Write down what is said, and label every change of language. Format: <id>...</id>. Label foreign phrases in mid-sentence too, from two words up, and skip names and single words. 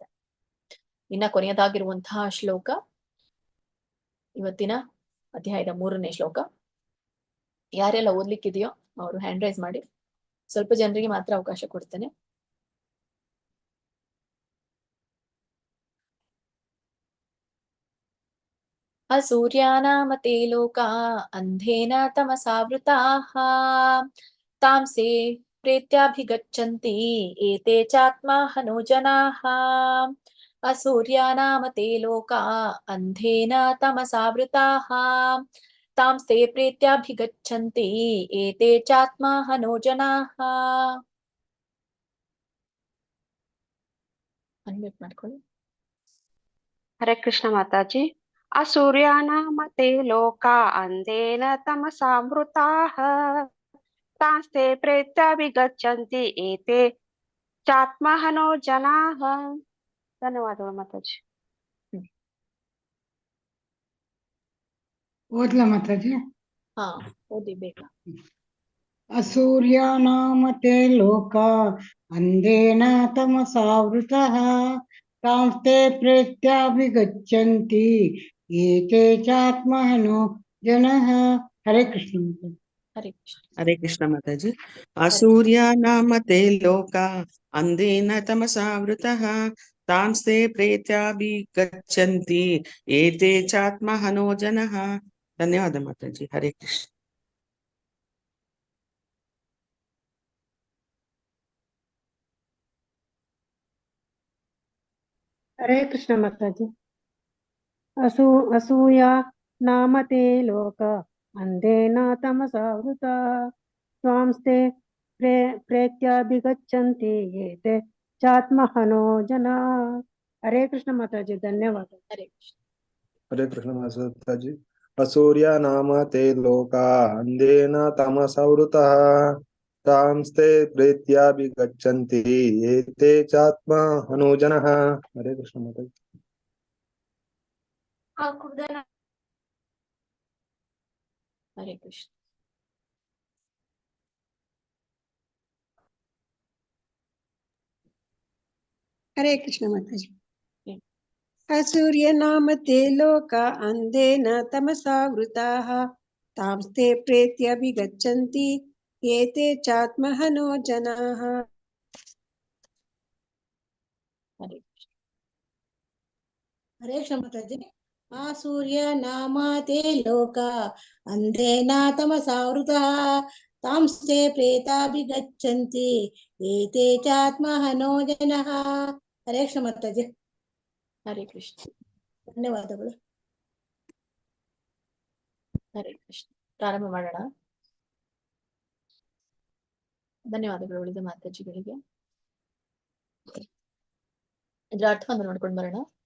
<kn>ಇನ್ನ ಕೊನೆಯದಾಗಿರುವಂತಹ ಶ್ಲೋಕ ಇವತ್ತಿನ ಅಧ್ಯಾಯದ 3ನೇ ಶ್ಲೋಕ. ಯಾರೆಲ್ಲ ಓದ್ಲಿಕ್ಕಿದೆಯೋ ಅವರು</kn> <en>hand raise</en> <kn>ಮಾಡಿ, ಸ್ವಲ್ಪ ಜನರಿಗೆ ಮಾತ್ರ ಅವಕಾಶ ಕೊಡ್ತೇನೆ.</kn> <sa>ಅಸೂರ್ಯಾನಾಮ ತೇ ಲೋಕಾ ಅಂಧೇನ ತಮಸಾವೃತಾಃ ತಾಂಸೇ ಪ್ರೇತ್ಯಾಭಿಗಚ್ಚಂತಿ ಏತೆ ಚಾತ್ಮಾಹನೋ ಜನಾಃ. ಅಸೂರ್ಯಾನಾಮ ತೇ ಲೋಕಾ ಅಂಧೇನ ತಮಸಾವೃತಾಃ ತಾಂಸ್ತೆ ಪ್ರೇತ್ಯಾಭಿಗಚ್ಚಂತಿ ಏತೆ ಚಾತ್ಮಾಹನೋ ಜನಾಃ.</sa> <kn>ಅನ್ಮ್ಯೂಟ್ ಮಾಡ್ಕೊಳ್ಳಿ. ಹರೇ ಕೃಷ್ಣ ಮಾತಾಜಿ.</kn> <sa>ಅಸೂರ್ಯಾನಾಮ ತೇ ಲೋಕಾ ಅಂಧೇನ ತಮಸಾವೃತಾಃ ತಾಂಸ್ತೆ ಪ್ರೇತ್ಯಾಭಿಗಚ್ಚಂತಿ ಏತೆ ಚಾತ್ಮಹನೋ ಜನಾಃ.</sa> <kn>ಧನ್ಯವಾದಗಳು ಮಾತಾಜಿ. ಓದ್ಲಾ ಮಾತಾಜಿ? ಹಾ ಓದಿ ಬೇಗ.</kn> <sa>ಅಸೂರ್ಯಾನಾಮ ತೇ ಲೋಕಾ ಅಂಧೇನ ತಮಸಾವೃತಃ ತಾಂಸ್ತೆ ಪ್ರೇತ್ಯಾಭಿಗಚ್ಚಂತಿ ಏತೆ ಚಾತ್ಮಹನೋ ಜನಃ.</sa> <kn>ಹರೇ ಕೃಷ್ಣ ಮಾತಾಜಿ. ಹರೇ ಕೃಷ್ಣ.</kn> <sa>ಹರೇ ಕೃಷ್ಣ ಮಾತಾಜಿ. ಅಸೂರ್ಯ ನಾಮ ತೇ ಲೋಕ ಅಂಧೇನ ತಮಸಾವೃತಃ ತಾಂಸ್ತೆ ಪ್ರೇತ್ಯಾಭಿಗಚ್ಚಂತಿ ಏತೆ ಚಾತ್ಮಹನೋ ಜನಃ.</sa> <kn>ಧನ್ಯವಾದ ಮಾತಾಜಿ. ಹರೇ ಕೃಷ್ಣ. ಹರೇ ಕೃಷ್ಣ ಮಾತಾಜಿ.</kn> <sa>ಅಸೂಯ ನಾಮ ತೇ ಲೋಕ ಅಂಧೇನ ತಮಸಾವೃತ ಸ್ವಾಂಸ್ತೆ ಪ್ರೇತ್ಯಾಭಿಗಚ್ಚಂತಿ ಏತೆ ಚಾತ್ಮಹನೋ ಜನ.</sa> <kn>ಹರೇ ಕೃಷ್ಣ ಮಾತಾಜಿ. ಧನ್ಯವಾದ. ಹರೇ ಕೃಷ್ಣ.</kn> <sa>ಹರೇ ಕೃಷ್ಣ ಮಾತಾಜಿ. ಅಸೂರ್ಯ ನಾಮ ತೇ ಲೋಕ ಅಂಧೇನ ತಮಸಾವೃತಃ ತಾಂಸ್ತೆ ಪ್ರೇತ್ಯಾಭಿಗಚ್ಚಂತಿ ಏತೆ ಚಾತ್ಮಹನೋ ಜನಃ.</sa> <kn>ಹರೇ ಕೃಷ್ಣ ಮಾತಾಜಿ. ಹರೇ ಕೃಷ್ಣ. ಹರೇ ಕೃಷ್ಣ ಮಾತಾಜಿ.</kn> <sa>ಅಸೂರ್ಯನಾಮ ತೇ ಲೋಕ ಅಂಧೇನ ತಮಸಾವೃತಾಃ ತಾಂಸ್ತೆ ಪ್ರೇತ್ಯಭಿಗಚ್ಚಂತಿ ಏತೆ ಚಾತ್ಮಹನೋ ಜನಾಃ.</sa> <kn>ಹರೇ ಕೃಷ್ಣ. ಹರೇ ಕೃಷ್ಣ ಮಾತಾಜಿ.</kn> <sa>ಆಸೂರ್ಯ ನಾಮಾತೆ ಲೋಕ ಅಂಧೇನ ತಮಸಾವೃತಃ ತಾಂಸ್ತೆ ಪ್ರೇತಾಭಿಗಚ್ಚಂತಿ ಏತೆ ಚಾತ್ಮಹನೋ ಜನಃ.</sa> <kn>ಹರೇ ಕೃಷ್ಣ ಮಾತಾಜಿ. ಹರೇ ಕೃಷ್ಣ. ಧನ್ಯವಾದಗಳು. ಹರೇ ಕೃಷ್ಣ. ಪ್ರಾರಂಭ ಮಾಡೋಣ. ಧನ್ಯವಾದಗಳು ಉಳಿದ ಮಾತಾಜಿಗಳಿಗೆ. ಇದ್ರ ಅರ್ಥವನ್ನು ನೋಡ್ಕೊಂಡು ಬರೋಣ.</kn>